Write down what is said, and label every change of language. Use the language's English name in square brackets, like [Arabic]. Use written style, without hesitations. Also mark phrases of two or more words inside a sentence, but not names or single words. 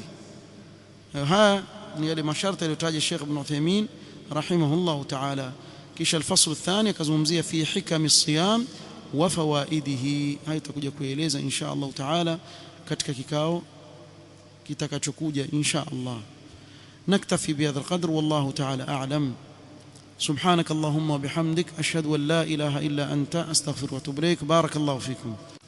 [Swahili] Haya ni yale masharti aliyotaja Sheikh Ibn Uthaymeen [Arabic] رحمه الله تعالى. [Swahili] Kisha [Arabic] الفصل الثاني [Swahili] akazungumzia [Arabic] في حكم الصيام وفوائده. [Swahili] Haya tutakuja kueleza [Arabic] إن شاء الله تعالى [Swahili] katika kikao kitakachokuja [Arabic] إن شاء الله. نكتفي بهذا القدر والله تعالى أعلم. سبحانك اللهم وبحمدك أشهد أن لا إله إلا أنت أستغفرك وأتوب إليك. بارك الله فيكم.